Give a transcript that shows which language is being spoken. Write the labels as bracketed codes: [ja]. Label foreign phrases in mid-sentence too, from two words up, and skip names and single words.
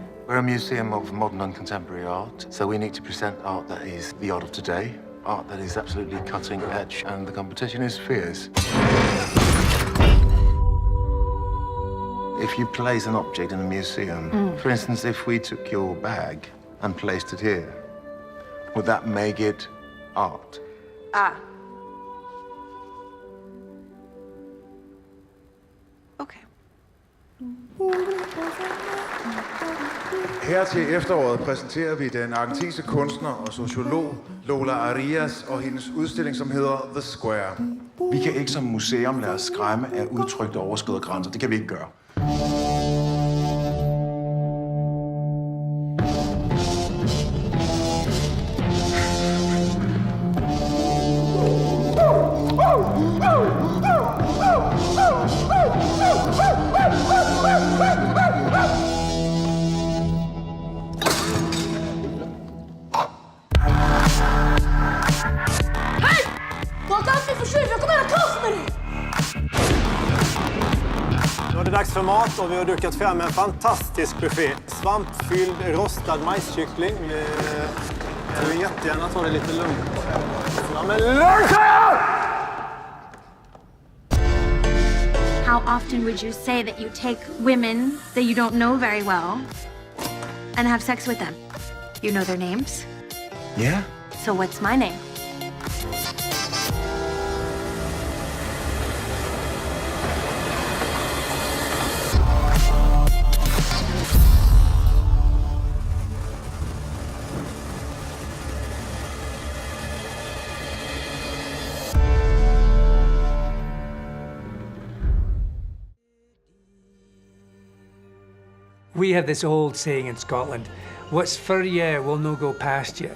[en] We're a museum of modern and contemporary art, so we need to present art that is the art of today, art that is absolutely cutting edge, and the competition is fierce. If you place an object in a museum, for instance, if we took your bag and placed it here, would that make it art? Okay. [da] Her til efteråret præsenterer vi den argentinske kunstner og sociolog Lola Arias og hendes udstilling, som hedder The Square. Vi kan ikke som museum lade os skræmme af udtryk, der overskrider grænser. Det kan vi ikke gøre. [sv] Nu är det dags för mat och vi har dukat fram en fantastisk buffé. Svampfylld rostad majskyckling. Jag vill jättegärna ta det lite lugnt. Ja, men [en] How often would you say that you take women that you don't know very well and have sex with them? You know their names? Yeah? So what's my name? We have this old saying in Scotland, what's for you will no go past you.